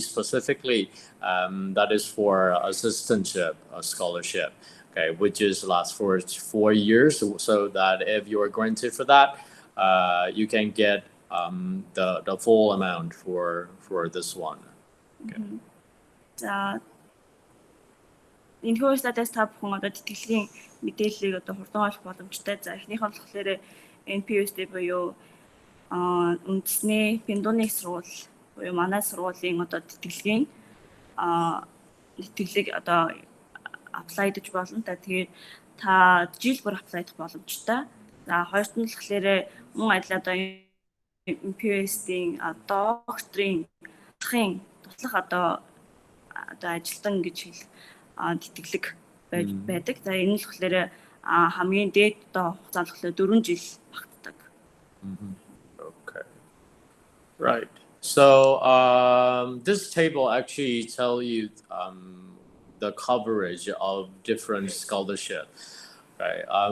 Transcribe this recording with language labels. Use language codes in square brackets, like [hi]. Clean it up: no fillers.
[en] specifically, that is for assistantship scholarship, okay, which is lasts for 4 years, so that if you are granted for that, you can get the full amount for this one. Okay. [mn] Энэхүү статистик та бүхэн тэтгэлийн мэдээллийг хурдан олох боломжтой. За эхнийх нь болохоор NPUSD буюу үндэсний Pingtung сургууль буюу манай сургуулийн тэтгэлийн тэтгэлэг apply гэж болно. Тэгээд та жил бүр apply хийх боломжтой. За хоёрт нь болохоор мөн адил NPUSD-ийн докторийн туслах ажилтан гэж хэл тэтгэлэг байдаг. За энэ л болохоор хамгийн дээд хугацаанд болохоор 4 жил багтдаг. [en] Okay. Right. So this table actually tell you the coverage of different scholarship. Okay.